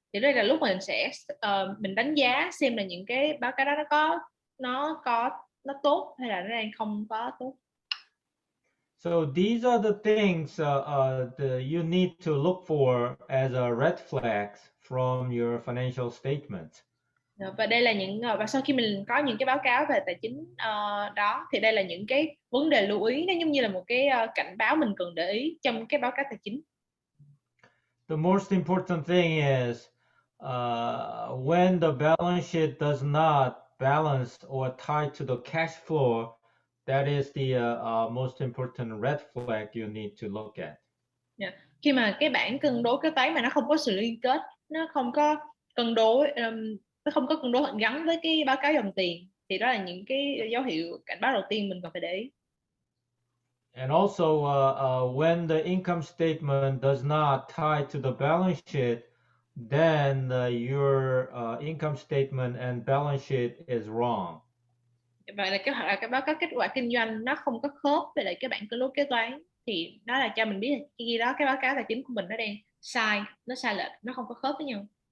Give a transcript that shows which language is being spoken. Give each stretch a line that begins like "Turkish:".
Vietnamese: Thì đây là lúc mình đánh giá xem là những cái báo cáo đó nó tốt hay là nó đang không có tốt.
English: So these are the things you need to look for as a red flags from your financial statement.
Vietnamese: Và đây là và sau khi mình có những cái báo cáo về tài chính đó, thì đây là những cái vấn đề lưu ý, nó giống như là một cái cảnh báo mình cần để ý trong cái báo cáo tài chính.
English: The most important thing is when the balance sheet does not balance or tie to the cash flow, that is the most important red flag you need to look at. Yeah.
Vietnamese: Khi mà cái bảng cân đối kế toán mà nó không có sự liên kết, nó không có cân đối gắn với cái báo cáo dòng tiền, thì đó là những cái dấu hiệu cảnh báo đầu tiên mình cần phải để ý.
English: And also when the income statement does not tie to the balance sheet, then your income statement and balance sheet is wrong.
Vietnamese: Và là cái báo cáo kết quả kinh doanh nó không có khớp với lại cái bảng cân đối kế toán, thì đó là cho mình biết là khi đó cái báo cáo tài chính của mình nó đang nó sai lệch, nó không có khớp với nhau.